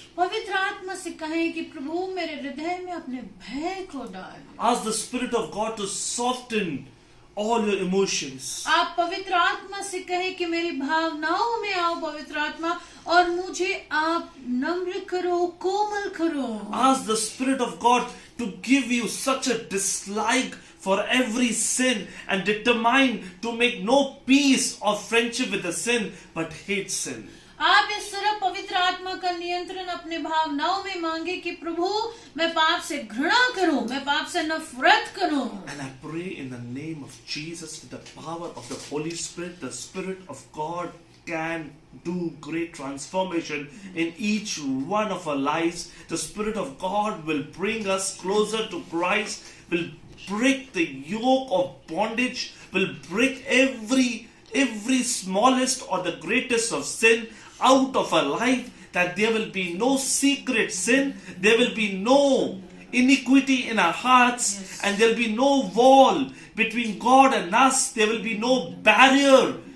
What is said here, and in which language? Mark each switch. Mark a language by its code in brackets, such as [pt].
[hi] पवित्र आत्मा से कहें कि प्रभु मेरे हृदय में अपने भय को डाल। [en] Ask the Spirit of God to soften all your emotions. [hi] आप पवित्र आत्मा से कहें कि मेरी भावनाओं में आओ पवित्र आत्मा, और मुझे आप नम्र करो, कोमल करो। [en] Ask the Spirit of God to give you such a dislike for every sin and determine to make no peace or friendship with the sin but hate sin. [hi] आप इस तरह पवित्र आत्मा का नियंत्रण अपने भावनाओं में मांगे कि प्रभु मैं पाप से घृणा करूं, मैं पाप से नफरत करूं। [en] And I pray in the name of Jesus, with the power of the Holy Spirit, the Spirit of God can do great transformation in each one of our lives. The Spirit of God will bring us closer to Christ, will break the yoke of bondage, will break every smallest or the greatest of sin out of our life, that there will be no secret sin, there will be no iniquity in our hearts, and there will be no wall between God and us, there will be no barrier